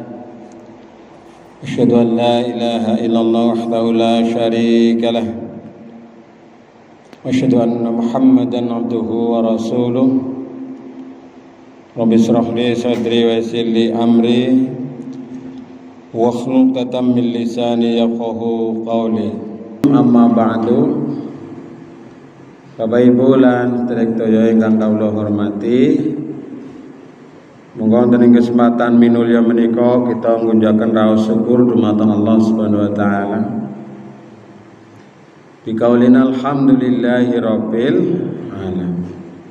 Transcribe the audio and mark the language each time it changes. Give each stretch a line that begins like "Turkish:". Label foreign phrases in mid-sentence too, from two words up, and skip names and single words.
Arabic: أشهد أن لا إله إلا الله وحده لا شريك له، وأشهد أن محمدا عبده ورسوله. رب اشرح لي صدري ويسر لي أمري واحلل عقدة من لساني يفقهوا قولي. أما بعد.
Javanese: Bapak Ibu lan sedherek ingkang kawula hormati, monggo wonten ing kesempatan minulya menika kita ngunjaken raos syukur dumateng
Arabic: الله سبحانه وتعالى. بقولنا الحمد لله رب العالمين.